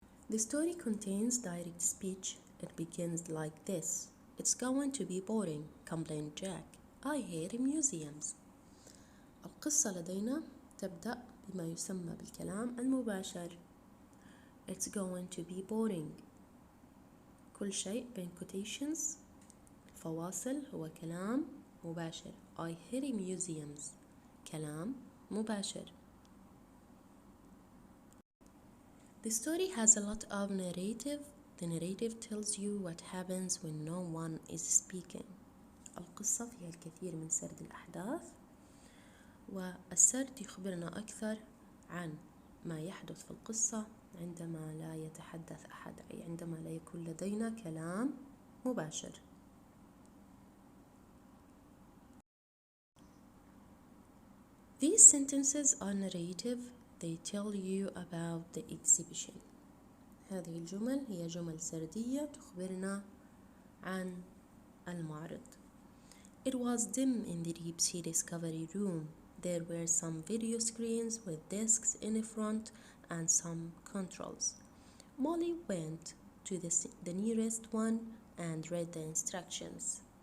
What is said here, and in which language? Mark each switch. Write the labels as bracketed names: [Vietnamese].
[English] The story contains direct speech. It begins like this. It's going to be boring, complained Jack. I hate museums. [Arabic] القصة لدينا تبدأ بما يسمى بالكلام المباشر. [English] It's going to be boring. [Arabic] كل شيء بين quotations فواصل هو كلام مباشر. [English] I hate museums. [Arabic] كلام مباشر. [English] The story has a lot of narrative. The narrative tells you what happens when no one is speaking. [Arabic] القصة فيها الكثير من سرد الأحداث، والسرد يخبرنا أكثر عن ما يحدث في القصة عندما لا يتحدث أحد، أي عندما لا يكون لدينا كلام مباشر. [English] These sentences are narrative. They tell you about the exhibition. [Arabic] هذه الجمل هي جمل سردية تخبرنا عن المعرض. [English] It was dim in the deep sea discovery room. There were some video screens with discs in the front and some controls. Molly went to the nearest one and read the instructions.